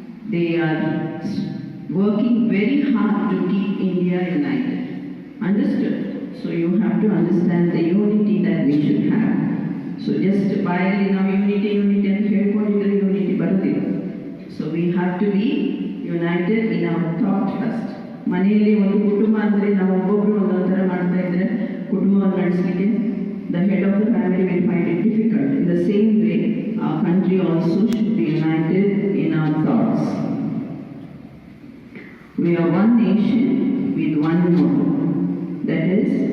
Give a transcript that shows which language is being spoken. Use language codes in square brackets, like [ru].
[en] They are working very hard to keep India united. Understood? So you have to understand the unity that we should have. So just by now unity and unity [kn] ಬರುತ್ತಿಲ್ಲ. [en] So we have to be united in our thought first. [kn] ಮನೆಯಲ್ಲಿ ಒಂದು ಕುಟುಂಬ ಅಂದರೆ ನಾವು ಒಬ್ಬೊಬ್ಬರು ಒಂದೊಂದು ಥರ ಮಾಡ್ತಾ ಇದ್ರೆ ಕುಟುಂಬವನ್ನು ನಡೆಸಲಿಕ್ಕೆ [en] the head of the family will find it difficult. In the same way, our country also should be united in our thoughts. We are one nation with one motto, that is